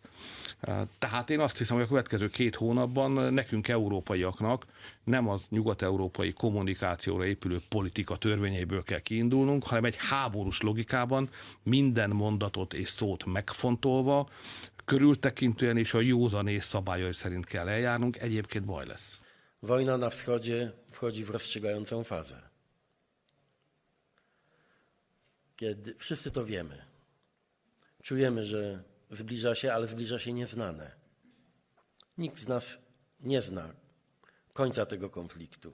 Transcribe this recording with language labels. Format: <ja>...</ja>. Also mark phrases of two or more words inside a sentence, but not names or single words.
<hu>Tehát én azt hiszem, hogy a következő 2 hónapban nekünk, európaiaknak nem az nyugat-európai kommunikációra épülő politika törvényeiből kell kiindulnunk, hanem egy háborús logikában minden mondatot és szót megfontolva, körültekintően és a józanész szabályai szerint kell eljárnunk, egyébként baj lesz.</hu> <pl>Wojna na wschodzie wchodzi w rozstrzygającą fazę. Kiedy wszyscy to wiemy. Czujemy, że zbliża się, ale zbliża się nieznane. Nikt z nas nie zna końca tego konfliktu.</pl>